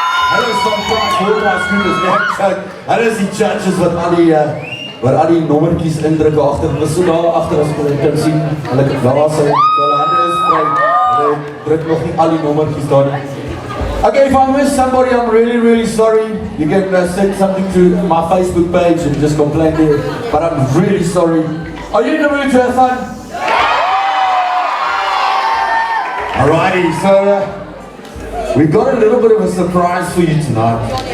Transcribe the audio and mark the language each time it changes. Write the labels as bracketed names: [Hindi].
[Afrikaans] Hulle is van Praat Voorwaarts Scooters net. Hulle is die judges wat al die nommertjies indruk agter. Hulle is so daar agter as jy kan sien. Hulle daar is hulle hande is vry. Hulle druk nog nie al die nommertjies daar nie. [English] Okay, if I miss somebody, I'm really sorry. You can send something to my Facebook page and just complain there. But I'm really sorry. Are you in the mood to have fun? Alrighty, so we got a little bit of a surprise for you tonight.